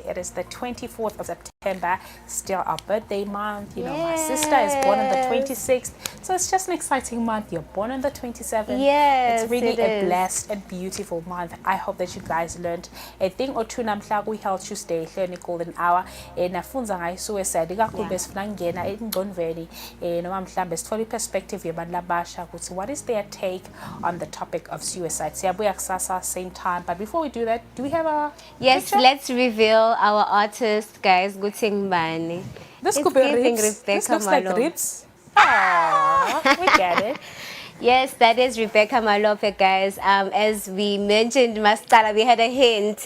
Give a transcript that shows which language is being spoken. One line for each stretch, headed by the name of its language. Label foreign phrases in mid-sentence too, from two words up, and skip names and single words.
English: It is the 24th of September, still our birthday month. My sister is born on the 26th, so it's just an exciting month. You're born on the 27th. Yes, it's really a blessed and beautiful month. I hope that you guys learned a thing or two.
North Ndebele: Namhla
English: we held Tuesday learning golden hour
North Ndebele: nafunza ngayo suicide ikakhulu besifuna ngena engqondweni noma mhlambe sithola perspective yabantu labasha ukuthi
English: what is their take on the topic of suicide.
North Ndebele: Siyabuya kusasa
English: same time, but before we do that, do we have a picture? Let's reveal our artist, guys. Guting Bani. This could be ribs. This looks like ribs. We get it. Yes, that is Rebecca Malope, guys. As we mentioned, Mastala, we had a hint.